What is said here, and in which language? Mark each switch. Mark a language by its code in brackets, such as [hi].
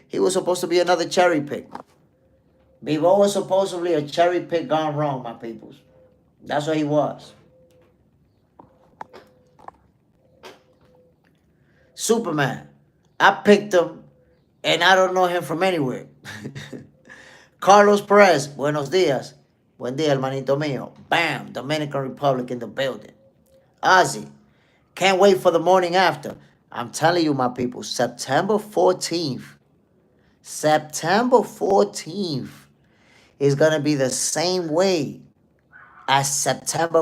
[en] He was supposed to be another cherry pick. Bivol was supposedly a cherry pick gone wrong, my peoples. That's what he was. Superman. I picked him, and I don't know him from anywhere. [es] Carlos Perez, buenos días. Buen día, hermanito mío. [en] Bam, Dominican Republic in the building. Ozzy, can't wait for the morning after. I'm telling you, my people, September 14th, September 14th is going to be the same way as September.